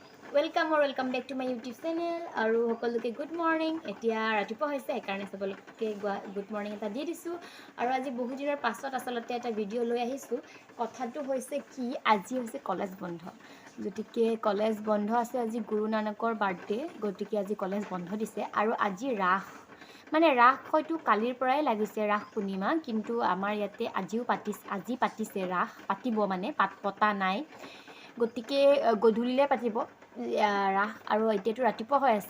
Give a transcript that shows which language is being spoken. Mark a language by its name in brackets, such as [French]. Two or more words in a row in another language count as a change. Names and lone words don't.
[English] welcome back to my YouTube channel [Assamese] আৰু সকলোকে [English] good morning. [Assamese] এতিয়া ৰাতিপুৱা হৈছে সেইকাৰণে সকলোকে [English] good morning [Assamese] এটা দি দিছোঁ আৰু আজি বহু দিনৰ পাছত আচলতে এটা ভিডিঅ' লৈ আহিছো। কথাটো হৈছে কি আজি হৈছে কলেজ বন্ধ, গতিকে কলেজ বন্ধ আছে। আজি গুৰু নানকৰ বাৰ্থডে, গতিকে আজি কলেজ বন্ধ দিছে আৰু আজি ৰাস মানে ৰাস হয়তো কালিৰ পৰাই লাগিছে ৰাস পূৰ্ণিমা, কিন্তু আমাৰ ইয়াতে আজি পাতিছে ৰাস, পাতিব মানে পতা নাই, গতিকে গধূলিলে পাতিব ৰাস আৰু এতিয়াতো ৰাতিপুৱা হৈ আছে।